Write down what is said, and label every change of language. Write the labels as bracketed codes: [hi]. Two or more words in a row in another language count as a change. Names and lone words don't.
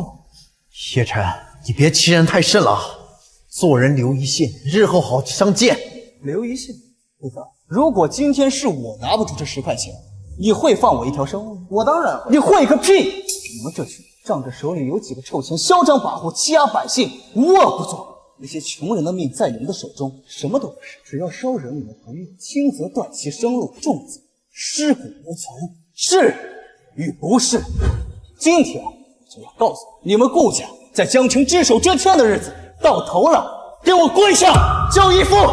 [zh] 葉晨，你別欺人太甚了，做人留一線，日後好相見。留一線，顧總，如果今天是我拿不住這10塊錢，你會放我一條生路？我當然會。你會個屁！你們這群仗着手裡有幾個臭錢，囂張跋扈，欺壓百姓，無惡不作。那些窮人的命在你們的手中，什麼都不是。只要稍惹你們不悅，輕則斷其生路，重則屍骨無存。是與不是，今天我就要告訴你們顧家在江城只手遮天的日子到頭了，給我跪下叫義父！